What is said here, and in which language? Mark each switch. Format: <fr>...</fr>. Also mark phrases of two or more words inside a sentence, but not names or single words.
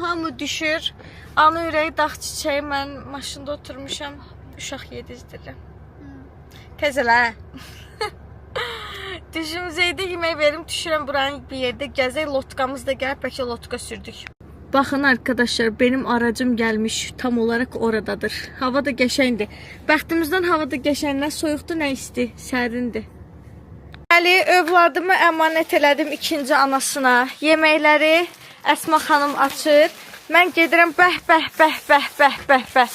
<az>Hamı düşür. Ana ürəyi, dağ çiçəyi, mən maşında oturmuşam. Uşaq yedizdirirəm. Təzələ. Düşüm Zeydə yemək verim, düşürəm buranın bir yerdə gəzək. Lotkamız da gəlib, bəlkə lotka sürdük.</az> <tr>Baxın arkadaşlar, benim aracım gelmiş, tam olarak oradadır.</tr> <az>Hava da qəşəngdir. Bəxtimizdən hava da qəşəng, nə soyuqdur, nə isti, sərindir. Bəli, övladımı əmanət elədim ikinci anasına. Yeməkləri Əsma xanım açır. Mən gedirəm bəh.</az>